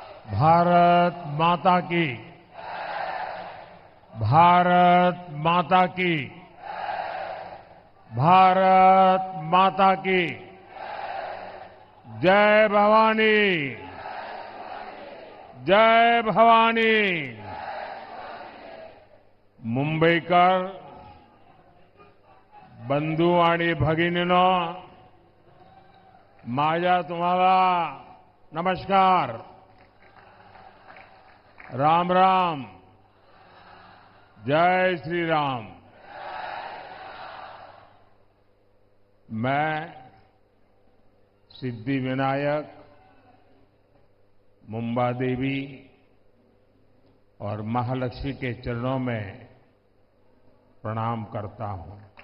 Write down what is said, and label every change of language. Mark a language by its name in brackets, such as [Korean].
[Hindi] भारत माता की, भारत माता की, भारत माता की जय भवानी, जय भवानी। [Marathi] मुंबईकर बंधू आणि भगिनींनो, माझा तुम्हाला नमस्कार, राम राम, जय श्री राम। [Hindi] मैं सिद्धि विनायक, मुंबा देवी और महालक्ष्मी के चरणों में प्रणाम करता हूं।